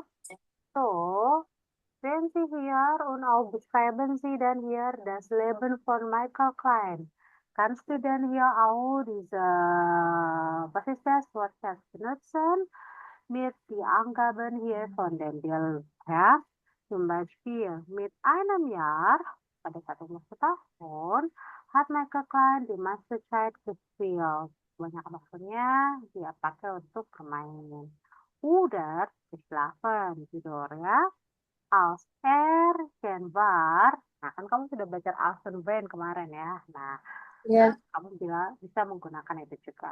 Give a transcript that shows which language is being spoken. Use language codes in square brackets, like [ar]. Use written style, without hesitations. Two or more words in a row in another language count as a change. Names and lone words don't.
[de] So, sehen Sie hier und auch beschreiben Sie dann hier das Leben von Michael Klein. [id] Kan student [de] hier auch diese, was ist das Wort das benutzen? Mit die Angaben hier von dem Bild, ya. Zum Beispiel, mit einem Jahr, [id] pada 1 tahun, [de] hat Michael Klein die meiste Zeit gespielt. [id] Banyak waktunya dia pakai untuk bermain. Udah geschlafen, tidur ya. [de] Als er dan war, [id] nah kan kamu sudah belajar als dan when kemarin ya. Nah, Ya, kamu bisa menggunakan itu juga.